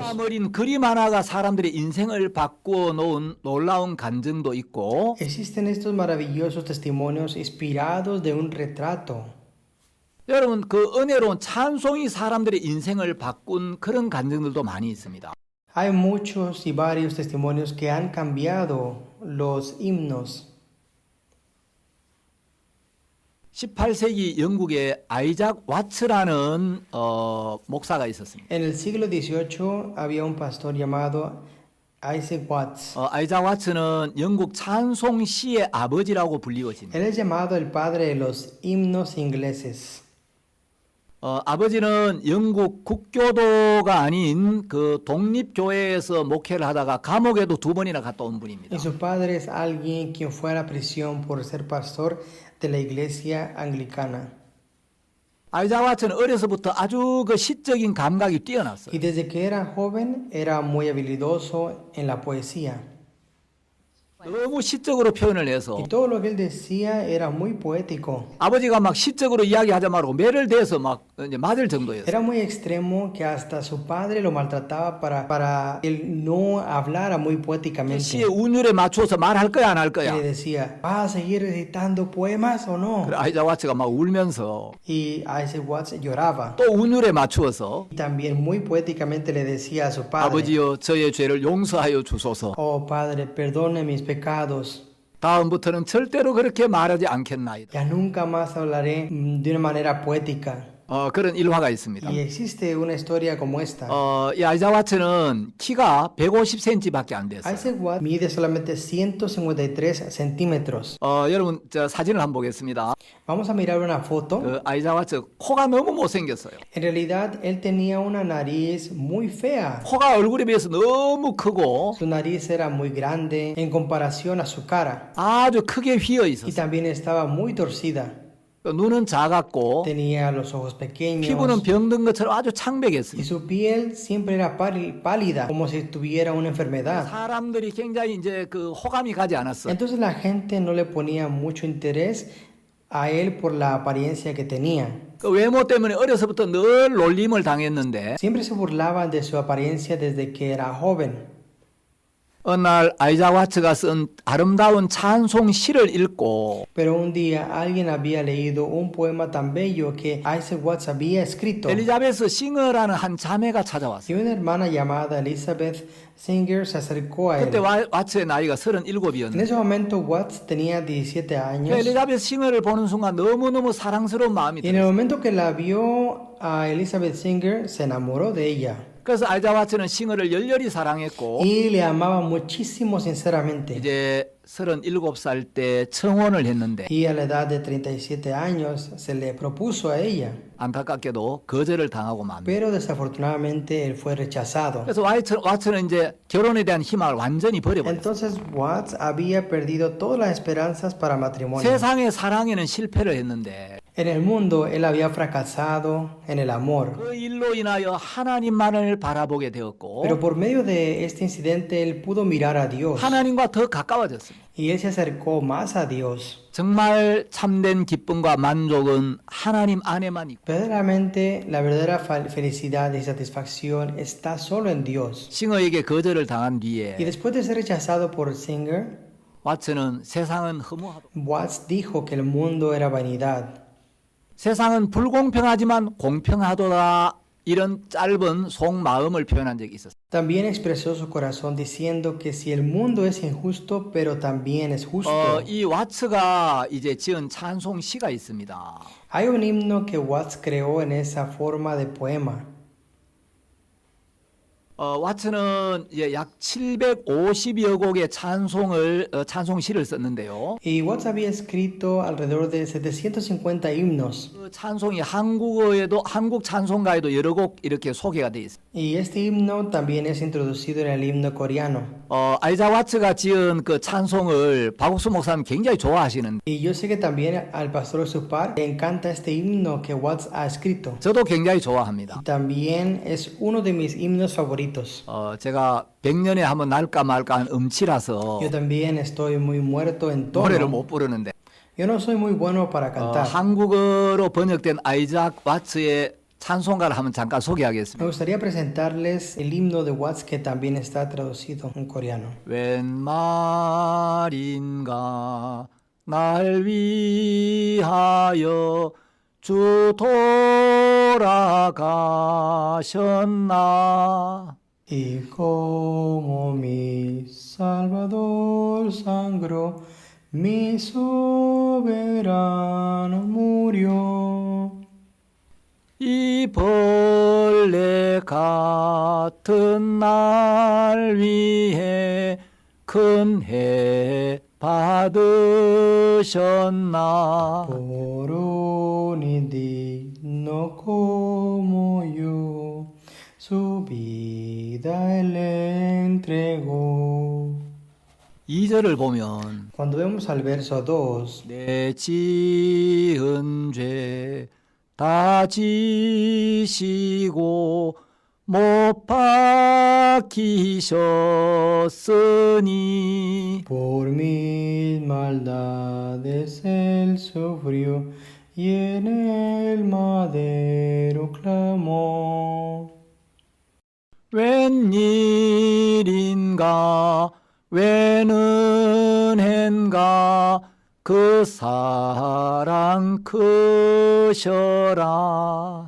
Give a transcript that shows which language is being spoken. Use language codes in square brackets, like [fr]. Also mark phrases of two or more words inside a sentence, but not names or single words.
[ko] 어린 그림 하나가 사람들의 인생을 바꾸어 놓은 놀라운 간증도 있고 [es] Existen estos maravillosos testimonios inspirados de un retrato. [ko] 여러분 그 은혜로운 찬송이 사람들의 인생을 바꾼 그런 간증들도 많이 있습니다. [es] Hay muchos y varios testimonios que han cambiado los himnos. [ko] 18세기 영국에 아이작 와츠라는 목사가 있었습니다. [es] En el siglo XVIII había un pastor llamado Isaac Watts. [ko] 아이작 와츠는 영국 찬송시의 아버지라고 불리워집니다. [es] Él es llamado el padre de los himnos ingleses. [ko] 아버지는 영국 국교도가 아닌 그 독립교회에서 목회를 하다가 감옥에도 2번이나 갔다 온 분입니다. [es] Y su padre es alguien quien fue a la prisión por ser pastor de la iglesia anglicana. [ko] 아이작 와츠는 어려서부터 아주 그 시적인 감각이 뛰어났어요. [es] Y desde que era joven era muy habilidoso en la poesía. [ko] 너무 시적으로 표현을 해서 [es] Y todo lo que él decía era muy poético. [ko] 아버지가 막 시적으로 이야기하자 말고 매를 대서 막 이제 맞을 정도였어요. [es] Era muy extremo que hasta su padre lo maltrataba para él no hablara muy poéticamente. [ko] 시의 운율에 맞춰서 말할 거야 안 할 [es] Y [ko] 거야. [es] le decía, ¿vas a seguir recitando poemas o no? [ko] 그래, 아이작 와츠가 막 울면서 [es] Y Isaac Watts lloraba. [ko] 또 운율에 맞추어서 [es] Y también muy poéticamente le decía a su padre, [ko] 아버지여 저의 죄를 용서하여 주소서. [es] oh padre, perdone mis pecados. [ko] 다음부터는 절대로 그렇게 말하지 않겠나이다. [es] Ya nunca más hablaré de una manera poética. [ko] 그런 일화가 있습니다. [es] Y existe una historia como esta. [ko] 이 아이작 와츠는 키가 150cm밖에 안 됐어요. [es] Isaac Watts mide solamente 153 centímetros. [ko] 여러분 저 사진을 한번 보겠습니다. [es] Vamos a mirar una foto. [ko] 그 아이작 와츠 코가 너무 못생겼어요. [es] En realidad, él tenía una nariz muy fea. [ko] 코가 얼굴에 비해서 너무 크고 [es] Su nariz era muy grande en comparación a su cara. [ko] 아주 크게 휘어 [es] Y [ko] 있었어요. [es] también estaba muy torcida. [ko] 눈은 작았고 [es] Tenía los ojos [ko] 피부는 [es] pequeños. [ko] 병든 것처럼 아주 [es] Y [ko] 창백했습니다. [es] su piel siempre era pálida, como si tuviera una enfermedad. [ko] 사람들이 굉장히 이제 그 호감이 가지 않았어요. [es] Entonces la gente no le ponía mucho interés a él por la apariencia que tenía. [ko] 그 외모 때문에 어려서부터 늘 놀림을 당했는데 [es] Siempre se burlaban de su apariencia desde que era joven. [ko] 어느 날 아이자 와츠가 쓴 아름다운 찬송 시를 읽고 [es] Pero un día alguien había leído un poema tan bello que Isaac Watts había escrito. [ko] 엘리자베스 싱어라는 한 자매가 찾아왔어요. [es] Y una hermana llamada Elizabeth Singer se acercó a él. [ko] 그때 와츠의 나이가 [es] En [ko] 37이었는데 [es] ese momento Watts tenía 17 años. [ko] 엘리자베스 싱어를 보는 순간 너무너무 사랑스러운 마음이 [es] Y en el [ko] 들었어요. [es] momento que la vio a Elizabeth Singer, se enamoró de ella. [ko] 그래서 아이자 와츠는 싱어를 열렬히 사랑했고 [es] Y le amaba muchísimo sinceramente. [ko] 이제 37살 때 청혼을 했는데 [es] Y a la edad de 37 años se le propuso a ella. [ko] 안타깝게도 거절을 당하고 맙니다. [es] Pero desafortunadamente él fue rechazado. [ko] 그래서 와츠는 이제 결혼에 대한 희망을 완전히 버려버렸어요. [es] Entonces Watts había perdido todas las esperanzas para matrimonio. [ko] 세상의 사랑에는 실패를 했는데 [es] En el mundo él había fracasado en el amor. [ko] 그 일로 인하여 하나님만을 바라보게 되었고 [es] Pero por medio de este incidente él pudo mirar a Dios. [ko] 하나님과 더 가까워졌습니다. [es] Y él se acercó más a Dios. [ko] 정말 참된 기쁨과 만족은 하나님 안에만 있고 [es] Verdaderamente la verdadera felicidad y satisfacción está solo en Dios. [ko] 싱어에게 거절을 당한 [es] Y [ko] 뒤에 [es] después de ser rechazado por Singer, [ko] 와츠는 세상은 허무하다. [es] Watts dijo que el mundo era vanidad. [ko] 세상은 불공평하지만 공평하도다. 이런 짧은 속마음을 표현한 적이 있었어요. [es] También expresó su corazón diciendo que si el mundo es injusto, pero también es justo. [ko] 이 와츠가 이제 지은 찬송 시가 있습니다. [es] Hay un himno que Watts creó en esa forma de poema. [ko] 와츠는 이제 약 750여 곡의 찬송시를 썼는데요. [es] Y Watts había escrito alrededor de 750 himnos. [ko] 그 찬송이 한국 찬송가에도 여러 곡 이렇게 소개가 돼 있어요. [es] Y este himno también es introducido en el himno coreano. [ko] 아이자 와츠가 지은 그 찬송을 박옥수 목사님 굉장히 좋아하시는데 [es] Y yo sé que también al pastor Supar le encanta este himno que Watts ha escrito. [ko] 저도 굉장히 좋아합니다. [es] Y también es uno de mis himnos favoritos. [ko] 제가 100년에 한번 날까 말까 한 음치라서 [es] Yo también estoy muy muerto en [ko] 노래를 [es] tono. [ko] 못 부르는데 [es] Yo no soy muy bueno para cantar. [ko] 한국어로 번역된 아이작 와츠의 찬송가를 한번 잠깐 [es] Me [ko] 소개하겠습니다. [es] gustaría presentarles el himno de Watts que también está traducido en coreano. [ko] 웬 말인가 날 위하여 주 돌아가셨나 [es] Y como mi Salvador sangró, mi soberano murió. [ko] 이 벌레 같은 날 위해 큰 해 받으셨나 [es] Por un indigno como yo, su vida él entregó. [ko] 2절을 보면 [es] Cuando vemos al verso 2, [ko] 내 지은 죄 다 지시고 못 박히셨으니 [es] por mis maldades él sufrió y en el madero clamó. [ko] 웬일인가 웬 은혜인가 그 사랑 크셔라